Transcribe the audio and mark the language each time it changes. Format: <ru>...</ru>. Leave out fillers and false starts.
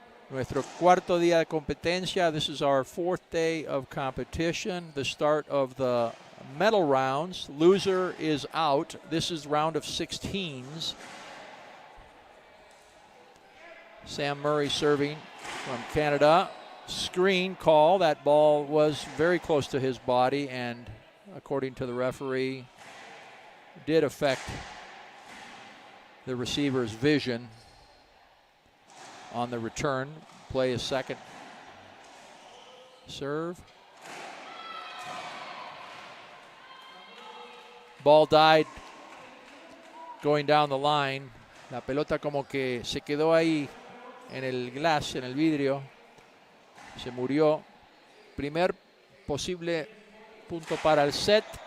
<es>Nuestro cuarto día de competencia.</es> <en>This is our fourth day of competition. The start of the medal rounds. Loser is out. This is round of 16s. Sam Murray serving from Canada. Screen call. That ball was very close to his body, and according to the referee, did affect the receiver's vision on the return. Play a second serve. Ball died going down the line.</en> <es>La pelota como que se quedó ahí en el glass, en el vidrio. Se murió. Primer posible punto para el set.</es>